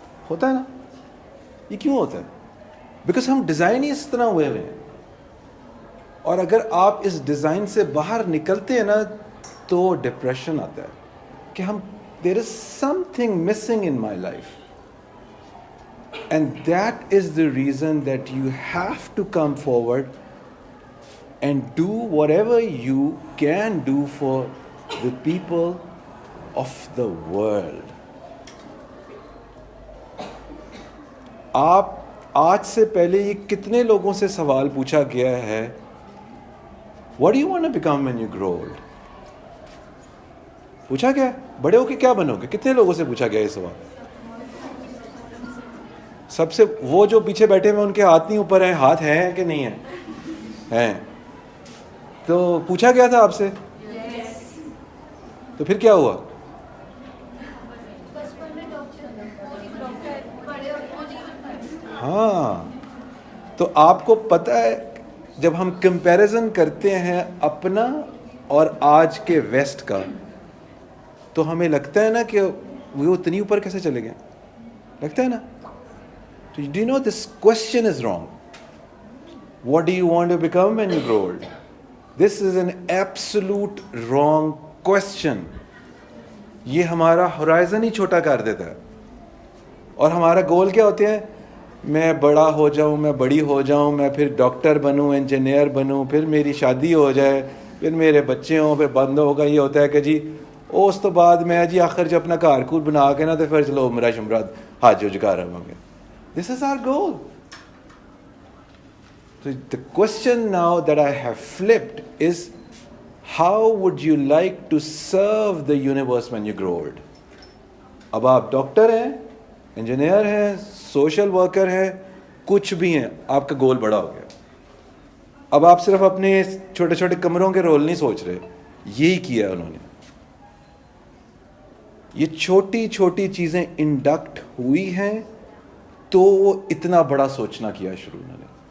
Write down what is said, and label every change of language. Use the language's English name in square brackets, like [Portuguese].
[Urdu] ہوتا ہے نا؟ یہ کیوں ہوتا ہے؟ بیکاز ہم ڈیزائن ہی اس طرح ہوئے ہیں. اور اگر آپ اس ڈیزائن سے باہر نکلتے ہیں نا تو ڈپریشن آتا ہے کہ ہم [English] There is some thing missing in my life. And that is the reason that you have to come forward and do whatever you can do for the people of the world. [Urdu] آپ آج سے پہلے یہ کتنے لوگوں سے سوال پوچھا گیا ہے [English] What do you want to become when you grow old? [Urdu] پوچھا گیا بڑے ہو کے کیا بنو گے؟ کتنے لوگوں سے پوچھا گیا یہ سوال؟ سب سے وہ جو پیچھے بیٹھے ہوئے ان کے ہاتھ نہیں اوپر ہیں. ہاتھ ہیں کہ نہیں ہیں؟ تو پوچھا گیا تھا آپ سے تو پھر کیا ہوا؟ ہاں تو آپ کو پتہ ہے جب ہم کمپیریزن کرتے ہیں اپنا اور آج کے ویسٹ کا تو ہمیں لگتا ہے نا کہ وہ اتنی اوپر کیسے چلے گئے. لگتا ہے نا؟ [English] Do you know this question is wrong? What do you want to become when you grow old? This is an absolute wrong question. [Urdu] یہ ہمارا ہورائزن ہی چھوٹا کر دیتا ہے. اور ہمارا گول کیا ہوتے ہیں؟ میں بڑا ہو جاؤں, میں بڑی ہو جاؤں, میں پھر ڈاکٹر بنوں, انجینئر بنوں, پھر میری شادی ہو جائے, پھر میرے بچے ہوں, پھر بند ہوگا. یہ ہوتا ہے کہ جی اس تو بعد میں جی آخر جو اپنا گھر کور بنا کے نا تو پھر چلو عمرہ شمرہ حج وج کر آواں گے. [English] This is our goal. So the question now that I have flipped is, how would you like to serve the universe when you grow old? [Urdu] اب آپ ڈاکٹر ہیں, انجینئر ہیں, سوشل ورکر ہیں, کچھ بھی ہیں, آپ کا گول بڑا ہو گیا. اب آپ صرف اپنے چھوٹے چھوٹے کمروں کے رول نہیں سوچ رہے. یہی کیا انہوں نے. یہ چھوٹی چھوٹی چیزیں انڈکٹ ہوئی ہیں تو وہ اتنا بڑا سوچنا کیا شروع انہوں نے.